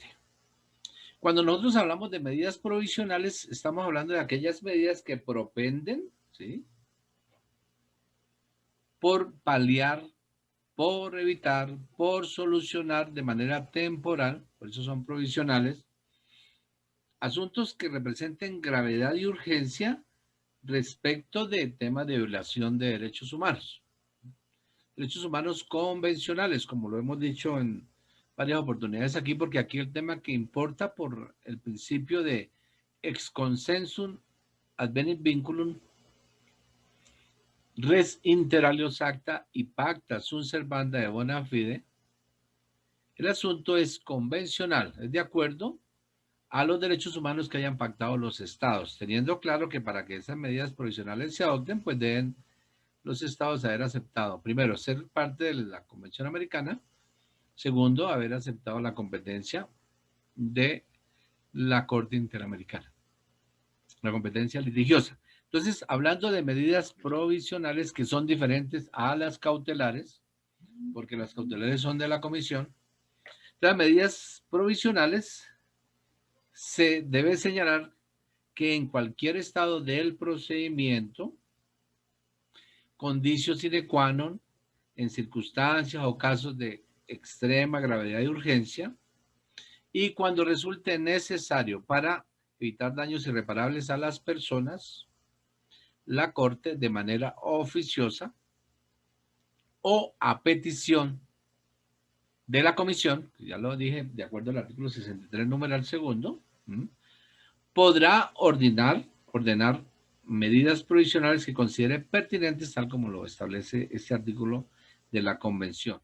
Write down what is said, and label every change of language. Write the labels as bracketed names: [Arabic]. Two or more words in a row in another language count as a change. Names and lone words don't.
[Spanish] Cuando nosotros hablamos de medidas provisionales, estamos hablando de aquellas medidas que propenden, ¿sí?, por paliar, por evitar, por solucionar de manera temporal, por eso son provisionales, asuntos que representen gravedad y urgencia respecto de temas de violación de derechos humanos. Derechos humanos convencionales, como lo hemos dicho en varias oportunidades aquí, porque aquí el tema que importa por el principio de [Latin] ex consensum advenit vinculum, res inter alios acta y pacta sunt servanda de bona fide, [Spanish] el asunto es convencional, es de acuerdo a los derechos humanos que hayan pactado los estados, teniendo claro que para que esas medidas provisionales se adopten, pues deben los estados haber aceptado, primero, ser parte de la Convención Americana, segundo, haber aceptado la competencia de la Corte Interamericana, la competencia litigiosa. Entonces, hablando de medidas provisionales que son diferentes a las cautelares, porque las cautelares son de la Comisión, las medidas provisionales se debe señalar que en cualquier estado del procedimiento, [Latin] condicio sine qua non, [Spanish] en circunstancias o casos de extrema gravedad y urgencia, y cuando resulte necesario para evitar daños irreparables a las personas, la Corte de manera oficiosa o a petición de la comisión, que ya lo dije, de acuerdo al artículo 63, numeral segundo, podrá ordenar medidas provisionales que considere pertinentes, tal como lo establece este artículo de la Convención.